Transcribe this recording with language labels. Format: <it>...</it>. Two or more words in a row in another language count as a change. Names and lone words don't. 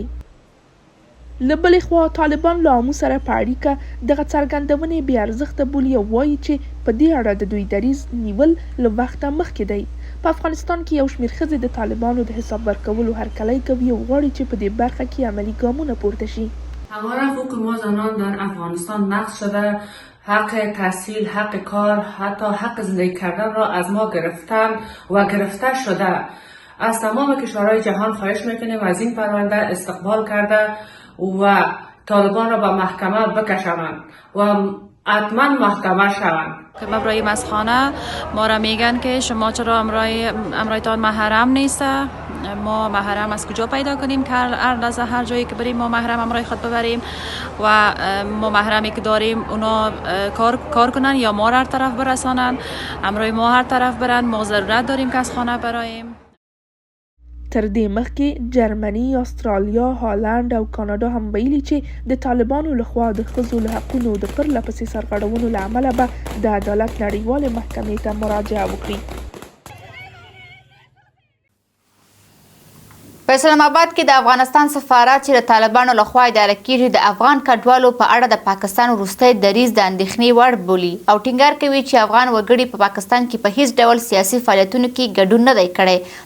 <ps>له بلې خوا طالبان له امو سره په اړیکه دغه څرګندونې بې ارزښته بولي او وایي چې په دې اړه د دوی دریځ نیول له وخته مخکې دی. په افغانستان کې یو شمېر ښځې د طالبانو د حساب ورکولو هرکلی کوي او غواړي چې په دې برخه کې عملي ګامونه پورته شي.</ps> <fa>همواره حقوق ما زنان در افغانستان نقض شده، حق تحصیل، حق کار، حتی حق زندگی کردن را از ما گرفتن و گرفته شده. از تمام کشورهای جهان خواهش میکنیم از این پرونده استقبال کرده و طالبان را به محکمه بکشند و حتما محکمه شوند. که برای مسخانه ما را میگن که شما چرا امرایتان محرم نیست، ما محرم از کجا پیدا کنیم که هر جایی که بریم ما محرم امرای خود ببریم و ما محرمی که داریم اونا کار کنن یا ما را هر طرف برسانن، امرای ما هر طرف برن، ما ضرورت داریم که از خانه براییم.</fa> <ps>تر دې مخکې جرمني، استرالیا، هالند او کاناډا هم ویلي چې د طالبانو لخوا د ښځو له حقونو د پرله پسې سرغړونو له امله به د عدالت نړیوالې محکمې ته مراجعه وکړي. په اسلام آباد کې د افغانستان سفارت چې د طالبانو لخوا اداره کیږي د افغان کډوالو په اړه د پاکستان وروستی دریځ د اندېښنې وړ بولي او ټینګار کوي چې افغان وګړي په پاکستان کې په هیڅ ډول سیاسي فعالیتونو کې ګډون نه دی کړی.</ps>